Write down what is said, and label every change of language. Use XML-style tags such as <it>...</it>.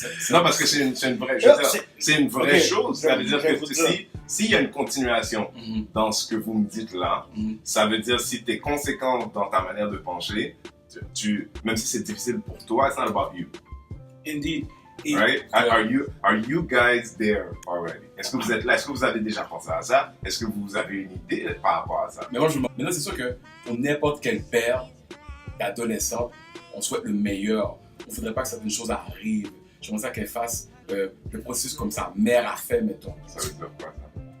<fr>Non, parce que c'est une vraie, je veux dire, c'est une vraie chose. Ça veut dire que s'il y a une continuation dans ce que vous me dites là, ça veut dire si tu es conséquent dans ta manière de pencher, même si c'est difficile pour toi,</fr> <en>it's not about you. Indeed. Right? Are you guys there already?</en> <fr>Est-ce que vous êtes là? Est-ce que vous avez déjà pensé à ça? Est-ce que vous avez une idée par rapport à ça? Mais moi, maintenant, c'est sûr que pour n'importe quel père d'adolescent, on souhaite le meilleur. Il ne faudrait pas que certaines choses arrivent. J'aimerais ça qu'elle fasse le processus comme sa mère a fait, mettons. Ça veut dire quoi, ça?</fr>